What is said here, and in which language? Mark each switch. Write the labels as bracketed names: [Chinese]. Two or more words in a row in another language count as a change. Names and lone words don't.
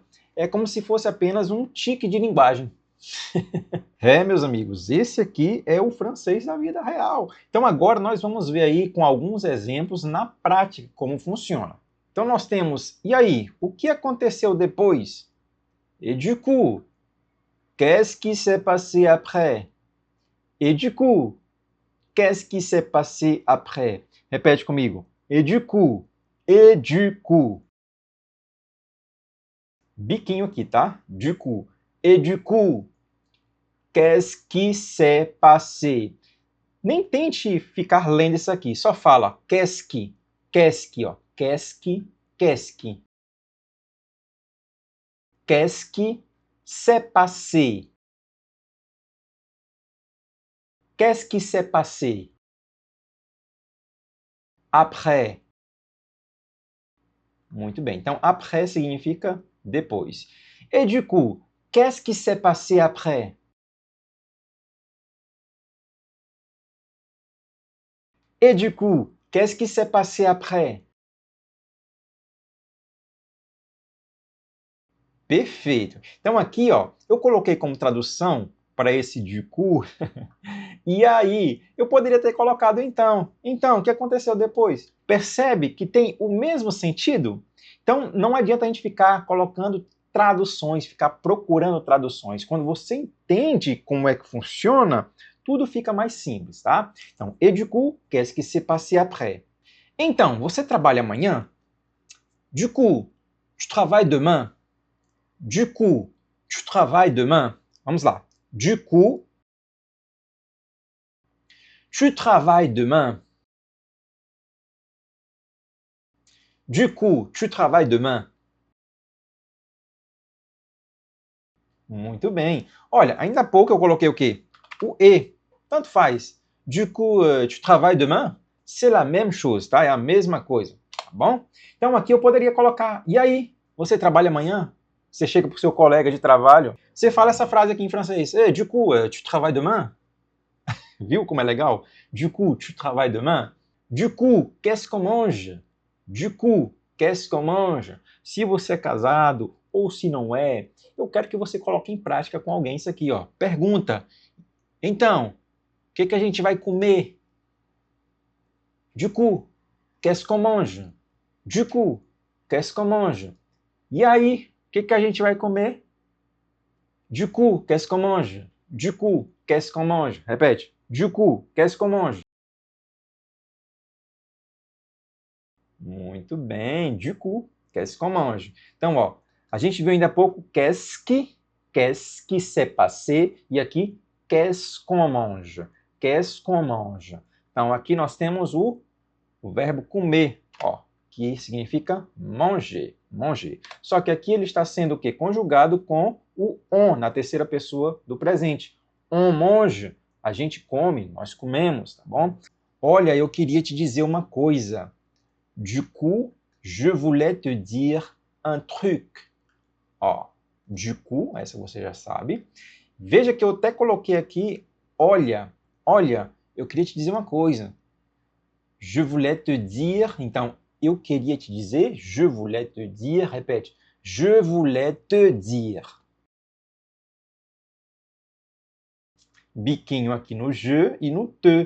[Portuguese] É como se fosse apenas um tique de linguagem. Meus amigos, esse aqui é o francês da vida real. Então agora nós vamos ver aí com alguns exemplos na prática como funciona. Então nós temos, e aí, o que aconteceu depois? [French] Et du coup, qu'est-ce qui s'est passé après? Et du coup, qu'est-ce qui s'est passé après? [Portuguese] Repete comigo. [French] Et du coup, et du coup. [Portuguese] Biquinho aqui, tá? [French] Du coup. Et du coup, qu'est-ce qui s'est passé? [Portuguese] Nem tente ficar lendo isso aqui, só fala [French] qu'est-ce qui, [Portuguese] ó. [French] Qu'est-ce qui, qu'est-ce qui. Qu'est-ce qui s'est passé? Qu'est-ce qui s'est passé? Après. [Portuguese] Muito bem. Então, après significa depois. [French] Et du coup, qu'est-ce qui s'est passé après? Et du coup, qu'est-ce qui s'est passé après? [Portuguese] Perfeito. Então aqui, ó, eu coloquei como tradução para esse [French] du coup, [Portuguese] e aí eu poderia ter colocado então. Então, o que aconteceu depois? Percebe que tem o mesmo sentido? Então, não adianta a gente ficar colocando traduções, ficar procurando traduções. Quando você entende como é que funciona, tudo fica mais simples, tá? Então, [French] et du coup, qu'est-ce qui s'est passé après? [Portuguese] Então, você trabalha amanhã? [French] Du coup, tu travailles demain? Du coup, tu travailles demain? Vamos lá. Du coup, tu travailles demain? Du coup, tu travailles demain? [Portuguese] Muito bem. Olha, ainda há pouco eu coloquei o quê? O e. Tanto faz. [French] Du coup, tu travailles demain? C'est la même chose, [Portuguese] tá? É a mesma coisa, tá bom? Então aqui eu poderia colocar, e aí? Você trabalha amanhã? Você chega para o seu colega de trabalho, você fala essa frase aqui em francês. [French] Du coup, tu travailles demain? [Portuguese] Viu como é legal? [French] Du coup, tu travailles demain? Du coup, qu'est-ce qu'on mange? Du coup, qu'est-ce qu'on mange? [Portuguese] Se você é casado ou se não é, eu quero que você coloque em prática com alguém isso aqui, ó. Pergunta. Então, o que a gente vai comer? [French] Du coup, qu'est-ce qu'on mange? Du coup, qu'est-ce qu'on mange? [Portuguese] E aí, o que a gente vai comer? [French] Du coup, qu'est-ce qu'on mange? Du coup, qu'est-ce qu'on mange? [Portuguese] Repete. [French] Du coup, qu'est-ce qu'on mange? [Portuguese] Muito bem, [French] du coup, qu'est-ce qu'on mange? [Portuguese] Então, ó, a gente viu ainda há pouco [French] qu'est-ce qui s'est passé, [Portuguese] e aqui [French] qu'est-ce qu'on mange, qu'est-ce qu'on mange. [Portuguese] Então, aqui nós temos o verbo comer, ó, que significa [French] manger, manger. [Portuguese] Só que aqui ele está sendo o quê? Conjugado com o on, na terceira pessoa do presente. [French] On mange, [Portuguese] a gente come, nós comemos, tá bom? Olha, eu queria te dizer uma coisa. [French] Du coup, je voulais te dire un truc. Ó, du coup, [Portuguese] essa você já sabe. Veja que eu até coloquei aqui, olha, olha, eu queria te dizer uma coisa. [French] Je voulais te dire, [Portuguese] então, eu queria te dizer, [French] je voulais te dire, repete, je voulais te dire. [Portuguese] Biquinho aqui no je e no te.